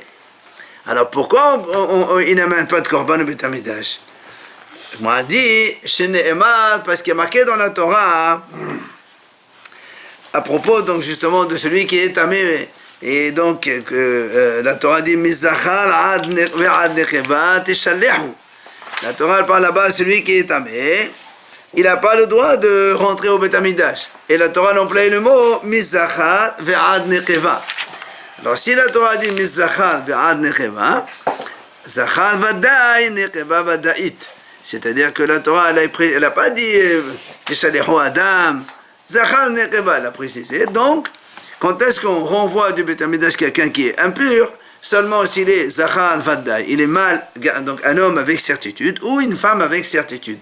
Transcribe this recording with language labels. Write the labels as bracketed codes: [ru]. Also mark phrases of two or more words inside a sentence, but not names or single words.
[fr] Alors pourquoi ils n'amènent pas de korban au Beit Hamikdash? Moi dit, parce qu'il y a marqué dans la Torah, à propos donc justement de celui qui est tamé, et donc la Torah dit, [he] מזכר עד נקבה תשלחו. [fr] La Torah parle là-bas, celui qui est tamé, il n'a pas le droit de rentrer au Beit Hamikdash. Et la Torah emploie le mot [he] מזכר ועד נקבה. [fr] Alors si la Torah dit [he] מזכר ועד נקבה, זכר ודאי נקבה ודאית. [fr] C'est-à-dire que la Torah, elle n'a pas dit [he] תשלחו אדם זכר נקבה, [fr] elle a précisé. Donc, quand est-ce qu'on renvoie du Beit Hamikdash quelqu'un qui est impur? Seulement s'il est [he] זכר ודאי, [fr] il est mâle, donc un homme avec certitude, ou une femme avec certitude.